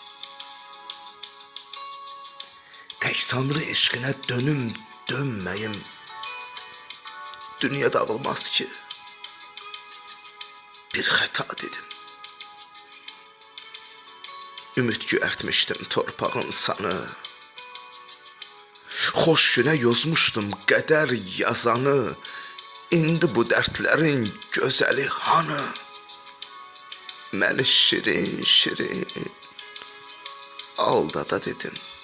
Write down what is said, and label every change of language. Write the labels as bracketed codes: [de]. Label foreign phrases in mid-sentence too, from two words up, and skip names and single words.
[tr] Tek Tanrı eşkine dönüm dönmeyim. Dünya dağılmaz ki. Bir hata dedim. [az] Ümit güərtmişdim torpağın sanı. Xoş günə yozmuşdum qədər yazanı. İndi bu dərdlərin gözəli hanı? Məni şirin şirin aldada dedim.